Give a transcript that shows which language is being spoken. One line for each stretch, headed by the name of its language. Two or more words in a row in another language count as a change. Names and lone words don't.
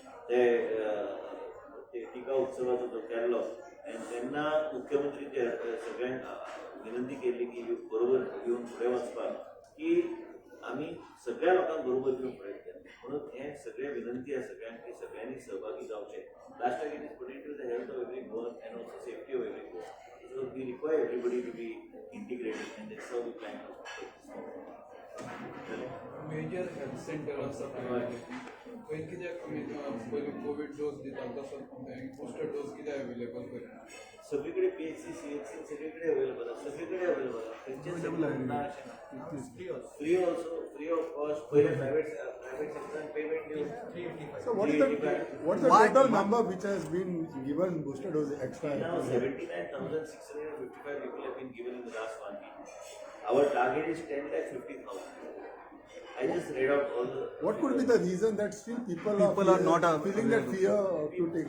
Konkani: ते टिका उत्सवाचो जो केल्लो तेन्ना मुख्यमंत्रीचे सगळ्यांक विनंती केली की बरोबर घेवन फुडें वचपाक की आमी सगळ्या लोकांक बरोबर घेवन फुडें केलें म्हणून हे सगळे विनंती आसा सगळ्यांक की सगळ्यांनी सहभागी जावचे
English: last it is pated to the health of every Goan and also safety of every Goan so we require everybody to be integrated and that's how we plan
Konkani: मेजर हेल्थ सेंटर आसा पळय कित्याक पयली
English: Covid dose
Konkani: दिता तसो
English: booster dose
Konkani: कित्याक अवेलेबल करना सगळीकडे पीएचसी सीएचसी सगळीकडे अवेलेबल आहे सगळीकडे अवेलेबल आहे
English: free also free of cost
Konkani: पहिले प्रायव्हेट सेक्टरान पेमेंट दिवन
English: So what is the total number which has been given booster dose extra? Now 79,655 people have been given in the last 1 week. Our target is 10,50,000. I just read out all the. What could be the reason that still people are not feeling that fear to take